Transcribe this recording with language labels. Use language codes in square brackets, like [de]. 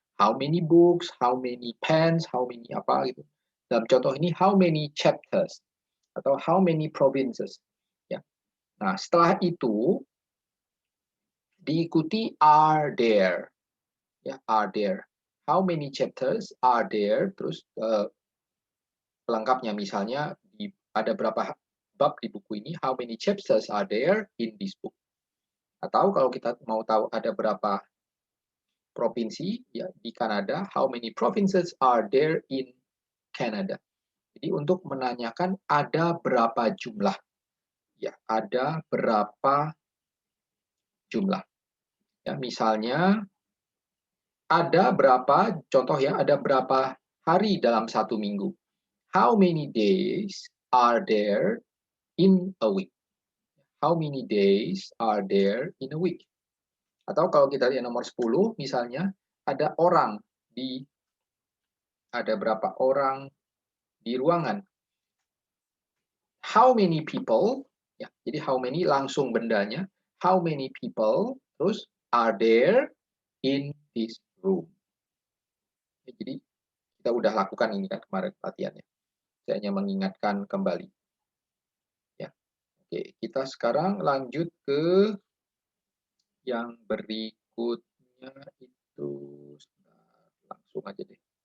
[en] How many books, how many pens, how many [id] apa gitu. Dalam contoh ini, [en] how many chapters [id] atau [en] how many provinces. [id] Ya. Nah, setelah itu diikuti [en] are there. [id] Ya, are there. [en] How many chapters are there? [id] Terus pelengkapnya misalnya ada berapa bab di buku ini? [en] How many chapters are there in this book? [id] Atau kalau kita mau tahu ada berapa provinsi ya di Kanada, [en] how many provinces are there in Canada? [id] Jadi untuk menanyakan ada berapa jumlah, ya ada berapa jumlah. Ya misalnya ada berapa, contoh ya ada berapa hari dalam satu minggu. [en] How many days are there in a week? How many days are there in a week? [id] Atau kalau kita lihat nomor 10 misalnya ada berapa orang di ruangan. [en] How many people, [id] ya, jadi [en] how many [id] langsung bendanya, [en] how many people, [id] terus [en] are there in this room. [id] Ya, jadi kita udah lakukan ini kan kemarin latihannya. Saya hanya mengingatkan kembali. Ya. Oke, kita sekarang lanjut ke yang berikutnya itu langsung aja deh.